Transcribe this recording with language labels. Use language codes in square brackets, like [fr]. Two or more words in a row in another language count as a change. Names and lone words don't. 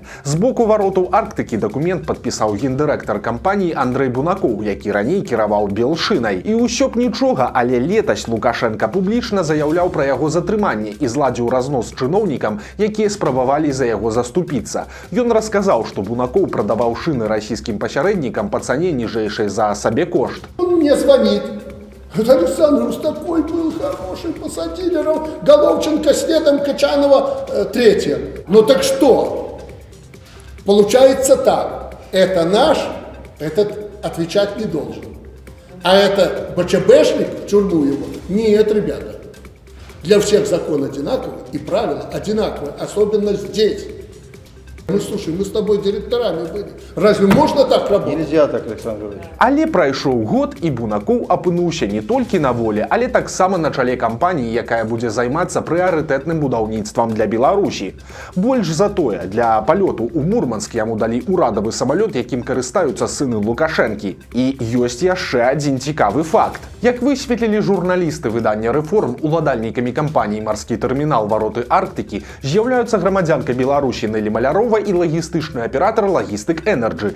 [be] З боку «Варотаў Арктыкі» дакумент падпісаў гендырэктар кампаніі Андрэй Бунакоў, які раней кіраваў Белшынай. І ўсё б нічога, але летась Лукашенко публічна заяўляў пра яго затрыманне і зладзіў разнос чыноўнікам, якія спрабавалі за яго заступіцца. Ён расказаў, што Бунакоў прадаваў шыны расійскім пасярэднікам па цане ніжэйшай за сабекошт. [ru] Он мне звонит. Говорит: Александр, такой был хороший, посадили Головченко, следом Качанова третье. Ну так что? Получается так. Это наш, этот отвечать не должен. А это БЧБшник, в тюрьму его? Нет, ребята. Для всех закон одинаковый и правила одинаковые, особенно здесь. Слушай, мы с тобой директорами были. Разве можно так работать? Нельзя так, Александр Ильич. [be] Але прайшоў год, і Бунакоў апынуўся не толькі на волі, але таксама на чале кампаніі, якая будзе займацца прыярытэтным будаўніцтвам для Беларусі. Больш за тое, для палёту ў Мурманск яму далі ўрадавы самалёт, якім карыстаюцца сыны Лукашэнкі. І ёсць яшчэ адзін цікавы факт. Як высветлілі журналісты выдання «Рэформ», уладальнікамі кампаніі «Марскі тэрмінал Вароты Арктыкі» з'яўляюцца грамадзянка Беларусі Нэлі Малярова і лагістычны аператар «Лагістык Энерджы».